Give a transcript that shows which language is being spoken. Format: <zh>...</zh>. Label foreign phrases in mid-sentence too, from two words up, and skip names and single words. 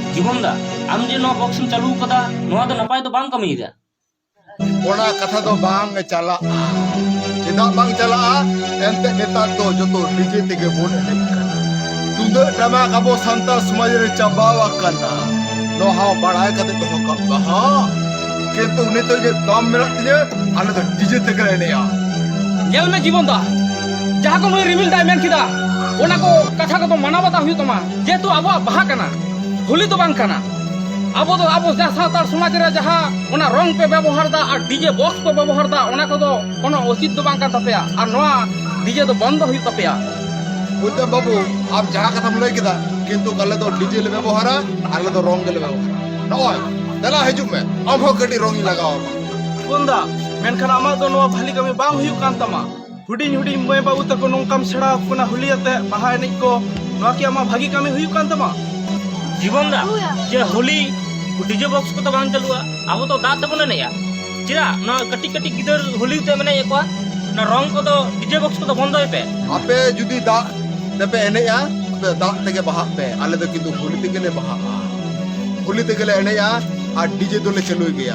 <sat>জীবন দা আম যে নয়া বক্স চালু কদা নয়া তো নাপাই তো বাং কামিয়েদা ᱚᱱᱟ ᱠᱟᱛᱷᱟ ᱫᱚ ᱵᱟᱝ ᱪᱟᱞᱟᱜᱼᱟ ᱪᱮᱫᱟᱜ ᱵᱟᱝ ᱪᱟᱞᱟᱜᱼᱟ ᱮᱱᱛᱮᱫ ᱱᱮᱛᱟᱨ ᱫᱚ ᱡᱚᱛᱚ ᱰᱤᱡᱮ ᱛᱮᱜᱮ ᱵᱚᱱ ᱮᱱᱮᱡ ᱠᱟᱱᱟ ᱛᱩᱢᱫᱟᱹᱜ ᱴᱟᱢᱟᱠ ᱟᱵᱚ ᱥᱟᱱᱛᱟᱲ ᱥᱚᱢᱟᱡᱽ ᱨᱮ ᱪᱟᱵᱟᱣ ᱟᱠᱟᱱᱟ ᱱᱚᱣᱟ ᱦᱚᱸ ᱵᱟᱲᱟᱭ ᱠᱟᱛᱮ ᱫᱚᱦᱚ ᱠᱟᱜ ᱵᱟᱦᱟ ᱠᱤᱱᱛᱩ ᱱᱤᱛᱚᱜ ᱡᱮ ᱫᱟᱢ ᱢᱮᱱᱟᱜ ᱛᱤᱧᱟᱹ ᱟᱞᱮ ᱫᱚ ᱰᱤᱡᱮ ᱛᱮᱜᱮ ᱞᱮ ᱮᱱᱮᱡᱼᱟ ᱧᱮᱞ ᱢᱮ ᱡᱤᱵᱚᱱ ᱫᱟ ᱡᱟᱦᱟᱸ ᱠᱚ ᱱᱩᱭ ᱨᱤᱢᱤᱞ ᱫᱟᱭ ᱢᱮᱱ ᱠᱮᱫᱟ ᱚᱱᱟ ᱠᱚ ᱠᱟᱛᱷᱟ ᱠᱚᱫᱚ ᱢᱟᱱᱟᱣ ᱵᱟᱛᱟᱣ ᱦᱩᱭᱩᱜ ᱛᱟᱢᱟ ᱡᱮᱦᱮᱛᱩ ᱟᱵᱚᱣᱟᱜ ᱵᱟᱦᱟ ᱠᱟᱱᱟ ᱦᱳᱞᱤ ᱫᱚ ᱵᱟᱝ ᱠᱟᱱᱟ ᱟᱵᱚ ᱡᱟᱦᱟᱸ ᱥᱟᱱᱛᱟᱲ ᱥᱚᱢᱟᱡᱽ ᱨᱮ ᱡᱟᱦᱟᱸ ᱚᱱᱟ ᱨᱚᱝ ᱯᱮ ᱵᱮᱵᱚᱦᱟᱨ ᱫᱟ ᱟᱨ ᱰᱤᱡᱮ ᱵᱚক্স ᱯᱮ ᱵᱮᱵᱚᱦᱟর ᱫᱟ ᱚᱱᱟ ᱠᱚᱫᱚ</sat> <bn>কোনো উচিত</bn> <sat>ᱫᱚ ᱵᱟᱝ ᱠᱟᱱ ᱛᱟᱯᱮᱭᱟ ᱟᱨ ᱱᱚᱣᱟ ᱰᱤᱡᱮ ᱫᱚ ᱵᱚᱱᱫᱚ ᱦᱩᱭᱩᱜ ᱛᱟᱯᱮᱭᱟ ᱩᱛᱛᱚᱢ ᱵᱟᱵᱩ ᱟᱢ ᱡᱟᱦᱟᱸ ᱠᱟᱛᱷᱟᱢ ᱞᱟᱹᱭ ᱠᱮᱫᱟ ᱠᱤᱱᱛᱩ ᱟᱞᱮ ᱫᱚ ᱰᱤᱡᱮ ᱞᱮ ᱵᱮᱵᱚᱦᱟᱨᱟ ᱟᱞᱮ ᱫᱚ ᱨᱚᱝ ᱜᱮᱞᱮ ᱵᱮᱵᱚᱦᱟᱨᱟ ᱱᱚᱜᱼᱚᱭ ᱫᱮᱞᱟ ᱦᱤᱡᱩᱜ ᱢᱮ ᱟᱢ ᱦᱚᱸ ᱠᱟᱹᱴᱤᱡ ᱨᱚᱝ ᱤᱧ ᱞᱟᱜᱟᱣ ᱟᱢᱟ ᱵᱚᱱᱫᱟ ᱢᱮᱱᱠᱷᱟᱱ ᱟᱢᱟᱜ ᱫᱚ ᱱᱚᱣᱟ ᱵᱷᱟᱹᱞᱤ ᱠᱟᱹᱢᱤ ᱵᱟᱝ ᱦᱩᱭᱩᱜ ᱠᱟᱱ ᱛᱟᱢᱟ ᱦᱩᱰᱤᱧ ᱦᱩᱰᱤᱧ ᱢᱟᱹᱭ ᱵᱟᱹᱵᱩ ᱛᱟᱠᱚ ᱱᱚᱝᱠᱟᱢ ᱥᱮᱬᱟ ᱟᱠᱚ ᱠᱟᱱᱟ ᱦᱳᱞᱤ ᱟᱛᱮ ᱵᱟᱦᱟ ᱮᱱᱮᱡ ᱠᱚ ᱱᱚᱣᱟ ᱠᱤ ᱟᱢᱟᱜ ᱵᱷᱟᱹᱜᱤ ᱠᱟᱹᱢᱤ ᱦᱩᱭᱩᱜ ᱠᱟᱱ ᱛᱟᱢᱟ জীবন দা যে হোলি ডিজে বক্স কত বাং চালুয়া আবো তো দাঁত তেবন এনেয়া চিরা না কাটি কাটি গিদর হোলি তে মানে একwa না রং কত ডিজে বক্স কত বন্ধ হইপে ᱟᱯᱮ ᱡᱩᱫᱤ ᱫᱟᱜ ᱛᱮᱯᱮ ᱮᱱᱮᱡᱼᱟ ᱟᱯᱮ ᱫᱟᱜ ᱛᱮᱜᱮ ᱵᱟᱦᱟᱜ ᱯᱮ ᱟᱞᱮ ᱫᱚ ᱠᱤᱱᱛᱩ ᱦᱳᱞᱤ ᱛᱮᱜᱮ ᱞᱮ ᱵᱟᱦᱟᱜᱼᱟ ᱦᱳᱞᱤ ᱛᱮᱜᱮ ᱞᱮ ᱮᱱᱮᱡᱼᱟ ᱟᱨ ᱰᱤᱡᱮ ᱫᱚᱞᱮ ᱪᱟᱹᱞᱩᱭ ᱜᱮᱭᱟ</sat>